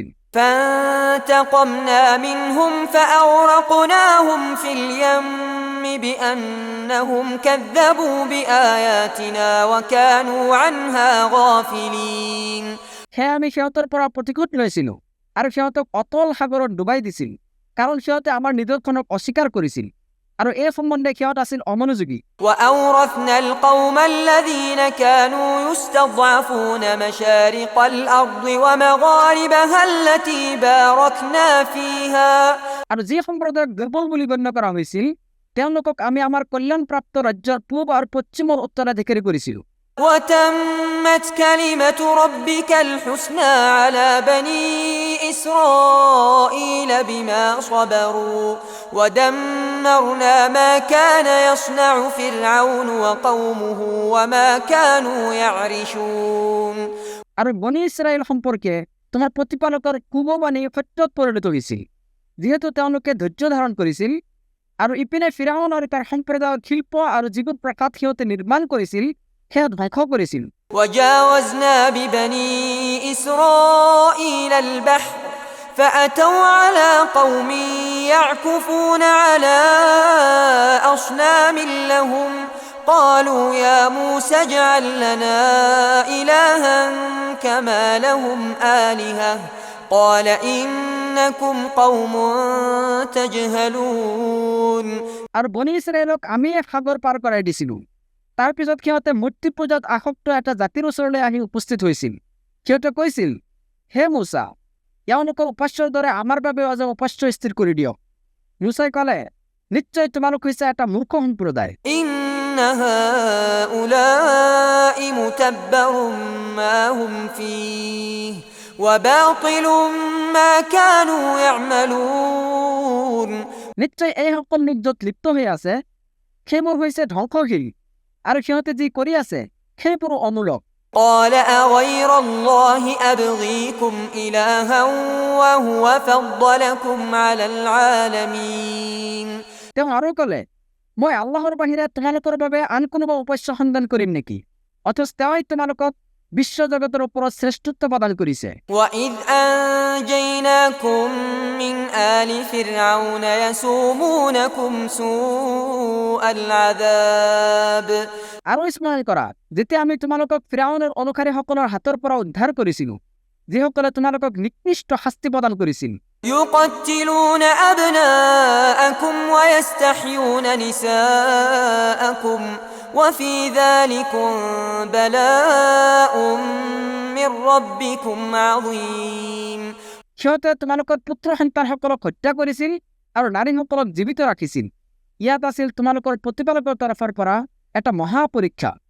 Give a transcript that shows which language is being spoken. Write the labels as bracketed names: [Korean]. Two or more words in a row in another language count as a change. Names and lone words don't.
[Arabic] فانتقمنا منهم فأغرقناهم في اليم بأنهم كذبوا بآياتنا وكانوا عنها غافلين [Assamese] সেয়া আমি সিহঁতৰ পৰা প্ৰতিশোধ লৈছিলোঁ আৰু সিহঁতক অতল সাগৰত ডুবাই দিছিল কাৰণ সিহঁতে আমাৰ নিদৰ্শনক অস্বীকাৰ কৰিছিল আৰু এই সম্বন্ধে সিহঁত আছিল অমনোযোগী। [Arabic] وأورثنا القوم الذين كانوا يستضعفون مشارق الأرض ومغاربها التي باركنا فيها [Assamese] আৰু যি সম্প্ৰদায়ক দুৰ্বল বুলি গণ্য কৰা হৈছিল তেওঁলোকক আমি আমাৰ কল্যাণপ্ৰাপ্ত ৰাজ্যৰ পূব আৰু পশ্চিমৰ উত্তৰাধিকাৰী কৰিছিলোঁ। [Arabic] وتمت كلمة ربك الحسنى على بني إسرائيل بما صبروا ودمرنا ما كان يصنع فرعون وقومه وما كانوا يعرشون [Assamese] আৰু বনি ইছৰাইল সম্পৰ্কে তোমাৰ প্ৰতিপালকৰ কুববাণী সত্যত পৰিণত হৈছিল যিহেতু তেওঁলোকে ধৈৰ্য ধাৰণ কৰিছিল আৰু ইপিনে ফিৰাউন আৰু তাৰ সম্প্ৰদায়ৰ শিল্প আৰু যিবোৰ প্ৰাকাত সিহঁতে নিৰ্মাণ কৰিছিল সেয়া ধ্বংস কৰিছিল। [Arabic] وجاوزنا ببني إسرائيل البحر فأتوا على قوم يعكفون على أصنام لهم قالوا يا موسى اجعل لنا إلها كما لهم آلهة قال إنكم قوم تجهلون [Assamese] আৰু বনি ইছৰাইলক আমি এক সাগৰ পাৰ কৰাই দিছিলোঁ। তাৰ পিছত সিহঁতে মূৰ্তি পূজাত আসক্ত এটা জাতিৰ ওচৰলৈ আহি উপস্থিত হৈছিল। সিহঁতে কৈছিল হে মুছা, এওঁলোকৰ উপাস্যৰ দৰে আমাৰ বাবে আজি উপাস্য স্থিৰ কৰি দিয়ক। মুছাই ক'লে নিশ্চয় তোমালোক হৈছে এটা মূৰ্খ সম্প্ৰদায়। [Arabic] إن هؤلاء متبر ما هم فيه وباطل ما كانوا يعملون [Assamese] নিশ্চয় এইসকল নিৰ্যত লিপ্ত হৈ আছে, সেইবোৰ হৈছে ধ্বংসশীল আৰু সিহঁতে যি কৰি আছে সেইবোৰো অমূলক। [Arabic] قال أغير الله أبغيكم إلها وهو فضلكم على العالمين [Assamese] তেওঁ আৰু ক'লে মই আল্লাহৰ বাহিৰে তোমালোকৰ বাবে আন কোনোবা উপাস্য সন্ধান কৰিম নেকি, অথচ তেওঁই তোমালোকক বিশ্বজগতের ওপৰত শ্ৰেষ্ঠত্ব প্ৰদান কৰিছে। [Arabic] وَإِذْ أَنْجَيْنَاكُمْ مِنْ آلِ فِرْعَوْنَ يَسُومُونَكُمْ سُوءَ الْعَذَابِ [Assamese] আৰু স্মৰণ কৰা, যেতিয়া আমি তোমালোকক ফিৰাউনৰ অনুসাৰীসকলৰ হাতৰ পৰা উদ্ধাৰ কৰিছিলো, যিসকলে তোমালোকক নিকৃষ্ট শাস্তি প্ৰদান কৰিছিল। [Arabic] يقتلون أبناءكم ويستحيون نساءكم وفي ذلكم بلاء من ربكم عظيم [Assamese] সিহঁতে তোমালোকৰ পুত্ৰ সন্তানসকলক হত্যা কৰিছিল আৰু নাৰীসকলক জীৱিত ৰাখিছিল। ইয়াত আছিল তোমালোকৰ প্ৰতিপালকৰ তৰফৰ পৰা এটা মহা পৰীক্ষা।